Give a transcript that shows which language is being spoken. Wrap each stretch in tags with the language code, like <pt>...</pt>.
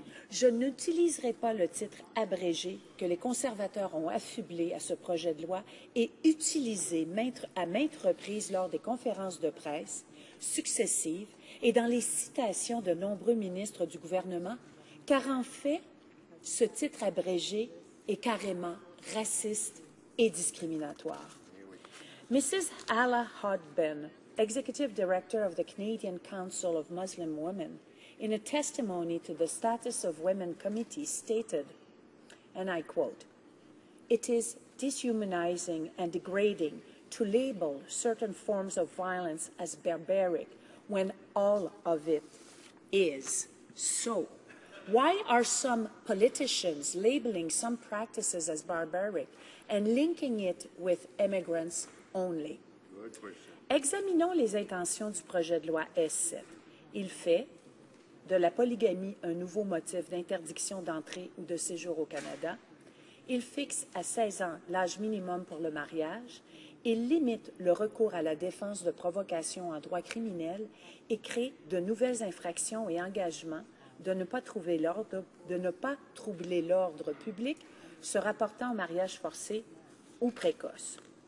<fr>Je n'utiliserai pas le titre abrégé que les conservateurs ont affublé à ce projet de loi et utilisé à maintes reprises lors des conférences de presse successives et dans les citations de nombreux ministres du gouvernement, car en fait, ce titre abrégé est carrément raciste et discriminatoire.</fr> <en>Mrs. Ala Hodben, Executive Director of the Canadian Council of Muslim Women, in a testimony to the Status of Women Committee stated, and I quote, "It is dehumanizing and degrading to label certain forms of violence as barbaric when all of it is so. Why are some politicians labeling some practices as barbaric and linking it with immigrants only?"</en> <fr>Examinons les intentions du projet de loi S7. Il fait de la polygamie un nouveau motif d'interdiction d'entrée ou de séjour au Canada. Il fixe à 16 ans l'âge minimum pour le mariage. Il limite le recours à la défense de provocation en droit criminel et crée de nouvelles infractions et engagements de ne pas troubler l'ordre public se rapportant au mariage forcé ou précoce.</fr>